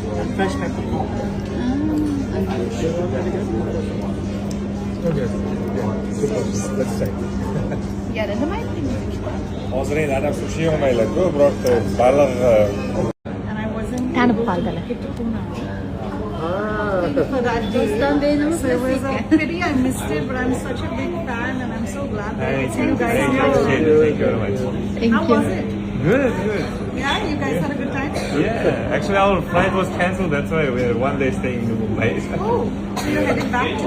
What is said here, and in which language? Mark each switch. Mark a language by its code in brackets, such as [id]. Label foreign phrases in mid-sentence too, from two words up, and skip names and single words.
[uz] Yana nima aytdingiz? Hozir endi adam sushi yemaylar-ku, birorta baliq Tanib qoldilar. [en] Doston beynimiz so it was a pity I missed it, but I'm such a big fan and I'm so glad that you guys Thank you very much. Thank How you. was it? Good, good. Yeah, you guys had a good time? Yeah, actually our flight was cancelled, that's why we're one day staying in Mumbai. Oh, so you're headed back to